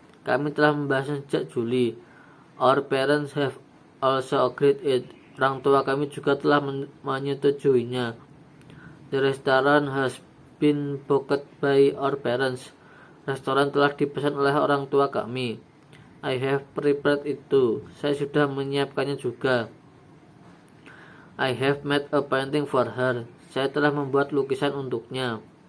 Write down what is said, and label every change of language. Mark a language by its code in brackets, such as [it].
[id] Kami telah membahasnya sejak Juli. [en] Our parents have also agreed it. [id] Orang tua kami juga telah menyetujuinya. [en] The restaurant has been booked by our parents. [id] Restoran telah dipesan oleh orang tua kami. [en] I have prepared it too. [id] Saya sudah menyiapkannya juga. [en] I have made a painting for her. [id] Saya telah membuat lukisan untuknya.